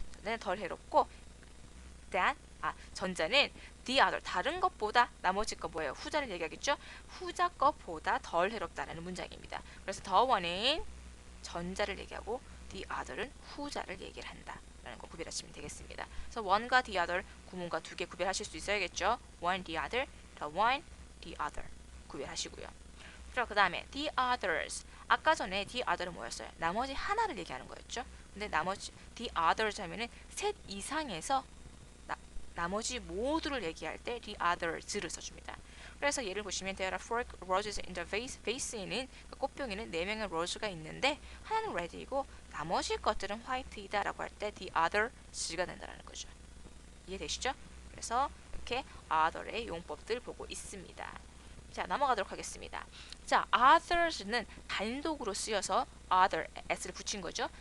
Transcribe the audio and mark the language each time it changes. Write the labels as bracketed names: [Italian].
[Korean] 전자는 덜 해롭고 than 전자는 the other 다른 것보다 나머지 거 뭐예요? 후자를 얘기하겠죠? 후자 것보다 덜 해롭다라는 문장입니다. 그래서 the one은 전자를 얘기하고 the other은 후자를 얘기를 한다. 라는 거 구별하시면 되겠습니다. 그래서 one과 the other 구문과 두 개 구별하실 수 있어야겠죠. one, the other, the one, the other 구별하시고요. 그 다음에 the others 아까 전에 the other은 뭐였어요? 나머지 하나를 얘기하는 거였죠. 근데 나머지 the others 하면은 셋 이상에서 나머지 모두를 얘기할 때 the others를 써줍니다. 그래서 예를 보시면 [English] there are four roses in the vase. [Korean] vase에는 꽃병에는 4명의 rose가 있는데 하나는 red이고 나머지 것들은 white이다 라고 할 때 the others가 된다는 거죠. 이해되시죠? 그래서 이렇게 other의 용법들 보고 있습니다. 자, 넘어가도록 하겠습니다. 자, others는 단독으로 쓰여서 other, s를 붙인 거죠.